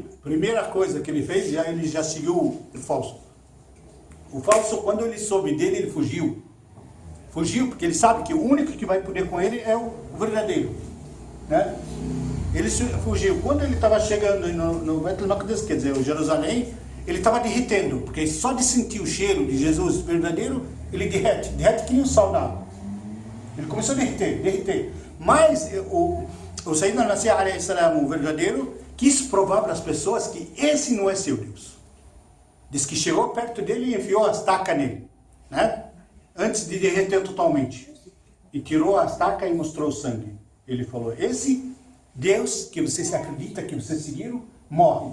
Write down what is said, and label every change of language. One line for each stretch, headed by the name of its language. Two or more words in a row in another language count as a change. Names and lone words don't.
Portuguese: Primeira coisa que ele fez, ele já seguiu o falso. O falso, quando ele soube dele, ele fugiu. Fugiu porque ele sabe que o único que vai poder com ele é o verdadeiro, né? Ele fugiu. Quando ele estava chegando no Beit al-Maqdis, quer dizer, o Jerusalém, ele estava derretendo, porque só de sentir o cheiro de Jesus verdadeiro, ele derrete que nem um sal na água. Ele começou a derreter. Mas o Sayyidina al-Masih
Arabic: عليه السلام,
Portuguese: o verdadeiro, quis provar para as pessoas que esse não é seu Deus. Diz que chegou perto dele e enfiou a estaca nele, né? Antes de derreter totalmente. E tirou a estaca e mostrou o sangue. Ele falou, esse Deus que vocês acreditam, que vocês seguiram, morre.